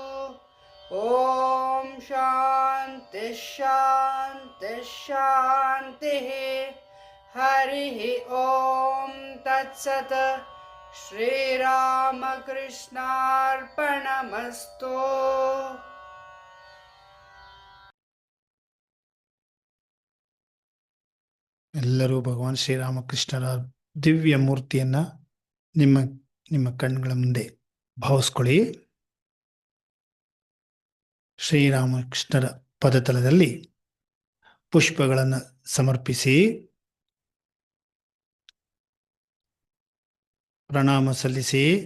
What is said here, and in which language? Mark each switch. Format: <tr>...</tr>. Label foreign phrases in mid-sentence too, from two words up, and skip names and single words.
<sa>ॐ शान्ति शान्ति शान्तिः हरिः ॐ तत्सत् श्रीरामकृष्णार्पणमस्तु।</sa> <kn>ಎಲ್ಲರೂ ಭಗವಾನ್ ಶ್ರೀರಾಮಕೃಷ್ಣರ ದಿವ್ಯ ಮೂರ್ತಿಯನ್ನ ನಿಮ್ಮ ಕಣ್ಣುಗಳ ಮುಂದೆ ಭಾವಿಸ್ಕೊಳ್ಳಿ. ಶ್ರೀರಾಮಕೃಷ್ಣರ ಪದತಲದಲ್ಲಿ ಪುಷ್ಪಗಳನ್ನು ಸಮರ್ಪಿಸಿ ಪ್ರಣಾಮ ಸಲ್ಲಿಸಿ</kn>